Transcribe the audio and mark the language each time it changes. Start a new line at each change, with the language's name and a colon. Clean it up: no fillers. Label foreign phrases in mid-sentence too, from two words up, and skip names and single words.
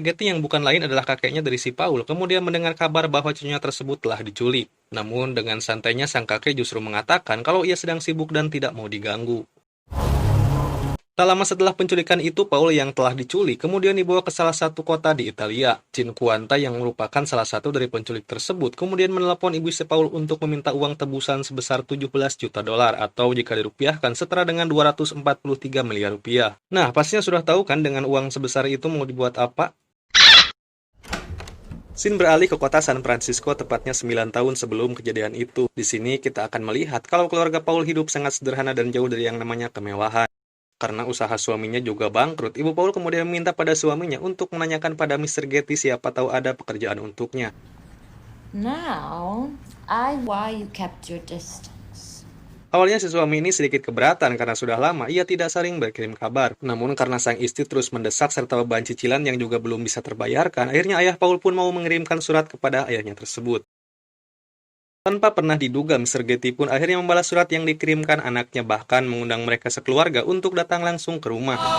Indonesian: Getty yang bukan lain adalah kakeknya dari si Paul, kemudian mendengar kabar bahwa cucunya tersebut telah diculik. Namun dengan santainya sang kakek justru mengatakan kalau ia sedang sibuk dan tidak mau diganggu. Tak lama setelah penculikan itu, Paul yang telah diculik kemudian dibawa ke salah satu kota di Italia. Cinquanta yang merupakan salah satu dari penculik tersebut kemudian menelepon ibu si Paul untuk meminta uang tebusan sebesar 17 juta dolar atau jika dirupiahkan setara dengan 243 miliar rupiah. Nah, pastinya sudah tahu kan dengan uang sebesar itu mau dibuat apa? Scene beralih ke kota San Francisco tepatnya 9 tahun sebelum kejadian itu. Di sini kita akan melihat kalau keluarga Paul hidup sangat sederhana dan jauh dari yang namanya kemewahan. Karena usaha suaminya juga bangkrut, Ibu Paul kemudian meminta pada suaminya untuk menanyakan pada Mr. Getty siapa tahu ada pekerjaan untuknya.
English: Now, why you kept your distance.
Indonesian: Awalnya si suami ini sedikit keberatan karena sudah lama ia tidak saling berkirim kabar. Namun karena sang istri terus mendesak serta beban cicilan yang juga belum bisa terbayarkan, akhirnya ayah Paul pun mau mengirimkan surat kepada ayahnya tersebut. Tanpa pernah diduga, Mr. Getty pun akhirnya membalas surat yang dikirimkan anaknya, bahkan mengundang mereka sekeluarga untuk datang langsung ke rumah.